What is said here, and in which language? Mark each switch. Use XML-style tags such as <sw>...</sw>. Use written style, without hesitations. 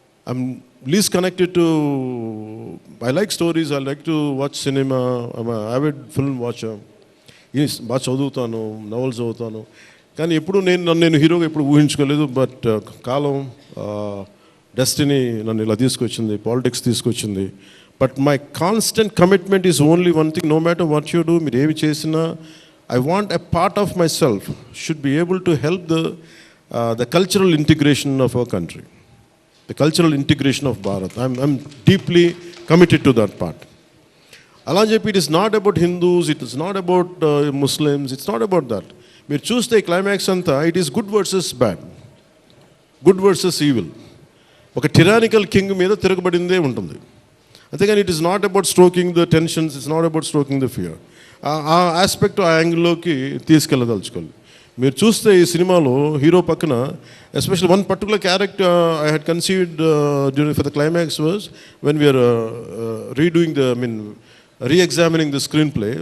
<en>I'm least connected to, I like stories, I like to watch cinema, I'm an avid film watcher.</en> <te>బాగా చదువుతాను, novels చదువుతాను, కానీ ఎప్పుడు నేను హీరోగా ఎప్పుడు ఊహించుకోలేదు. బట్ కాలం, డెస్టినీ నన్ను ఇలా తీసుకొచ్చింది, పాలిటిక్స్ తీసుకొచ్చింది.</te> <en>but my constant commitment is only one thing, no matter what you do,</en> <te>మీరు ఏమి చేసినా</te> <en>I want a part of myself should be able to help the cultural integration of our country, the cultural integration of Bharat. I'm deeply committed to that part.</en> <te>అలా అని చెప్పి,</te> <en>it is not about Hindus, it is not about Muslims, it's not about that.</en> <te>మీరు చూస్తే climax అంతా</te> <en>it is good versus bad, good versus evil.</en> <te>ఒక tyrannical king మీద తిరగబడిందే ఉంటుంది.</te> <en>అంతేగాని it is not about stroking the tensions, it's not about stroking the fear.</en> <te>ఆ aspect, ఆ యాంగిల్లోకి తీసుకెళ్ళదలుచుకోవాలి. మీరు చూస్తే ఈ సినిమాలో హీరో పక్కన</te> <en>Especially one particular character I had conceived during for the climax was when we're redoing the re-examining the screenplay.</en>